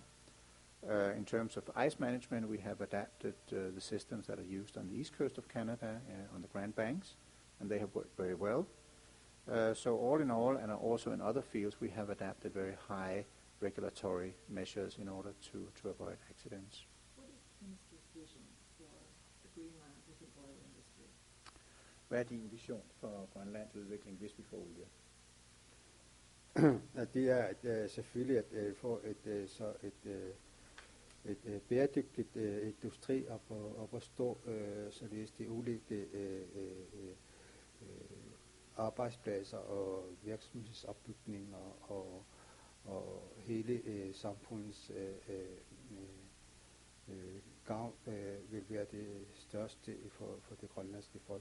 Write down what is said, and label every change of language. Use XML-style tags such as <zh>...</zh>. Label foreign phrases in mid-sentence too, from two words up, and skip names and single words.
<en>In terms of ice management, we have adapted the systems that are used on the east coast of Canada, on the Grand Banks, and they have worked very well. So all in all, and also in other fields, we have adapted very high regulatory measures in order to avoid accidents. What is the Minister's vision for the Greenland with the oil industry?</en> <da>Hvad er din vision for Grønlands udvikling, hvis vi får olie? Det er at, selvfølgelig at få et bæredygtigt industri op at stå, således de ulike arbejdspladser og virksomhedsopbygninger og hele samfundets gavn vil være det største for det grønlandske folk.</da>